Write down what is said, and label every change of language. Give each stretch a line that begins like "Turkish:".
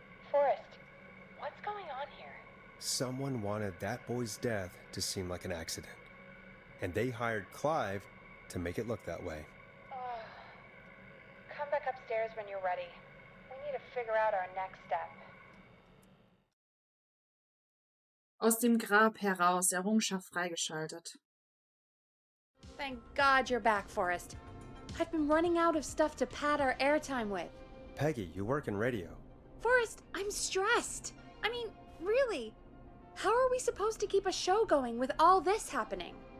English: Forrest, what's going on here? Someone wanted that boy's death to seem like an accident. And they hired Clive to make it look that way. Come back upstairs when you're ready. We need to figure out our next step.
German: Aus dem Grab heraus, Errungenschaft freigeschaltet.
English: Thank God you're back, Forrest. I've been running out of stuff to pad our airtime with. Peggy, you work in radio. Forrest, I'm stressed. I mean, really. How are we supposed to keep a show going with all this happening?